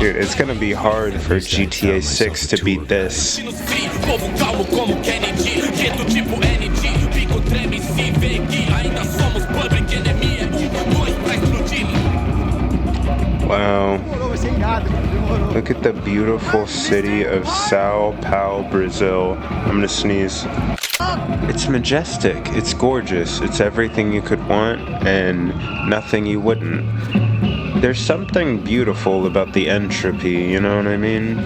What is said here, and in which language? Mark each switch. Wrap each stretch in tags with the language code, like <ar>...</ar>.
<en>Dude, it's gonna be hard for GTA 6 to beat this.</en> <pt>Povo calmo como Kennedy, quieto tipo ND, pico treme se vê que ainda somos</pt> <en>public enemy.</en> <pt>Dois pra explodir.</pt> <en>Wow. Look at the beautiful city of Sao Paulo, Brazil. I'm gonna sneeze. It's majestic, it's gorgeous, it's everything you could want and nothing you wouldn't. There's something beautiful about the entropy, you know what I mean?</en>